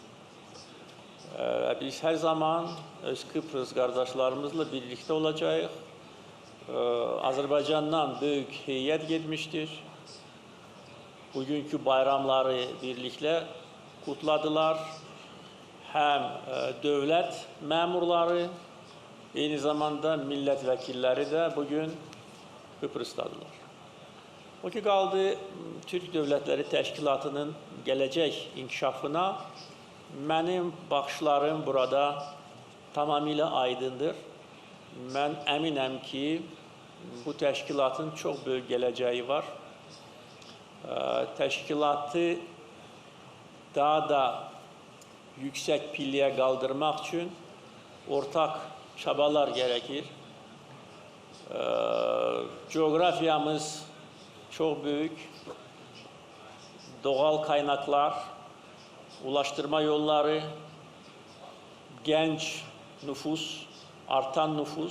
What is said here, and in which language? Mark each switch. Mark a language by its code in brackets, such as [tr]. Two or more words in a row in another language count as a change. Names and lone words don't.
[tr] Biz her zaman öz Kıbrıs kardeşlerimizle birlikte olacağız. Azerbaycan'dan büyük heyet gelmiştir. Bugünkü bayramları birlikte kutladılar. [az] həm dövlət məmurları, eyni zamanda millət vəkilləri də bugün Kıbrısdadılar. O ki qaldı Türk Dövlətləri Təşkilatının gələcək inkişafına mənim baxışlarım burada tamamilə aydındır. Mən əminəm ki, bu təşkilatın çox böyük gələcəyi var. Təşkilatı daha da yüksək pilləyə qaldırmaq üçün ortaq [tr] çabalar gerekir. Coğrafyamız çok büyük. Doğal kaynaklar, ulaştırma yolları, genç nüfus, artan nüfus.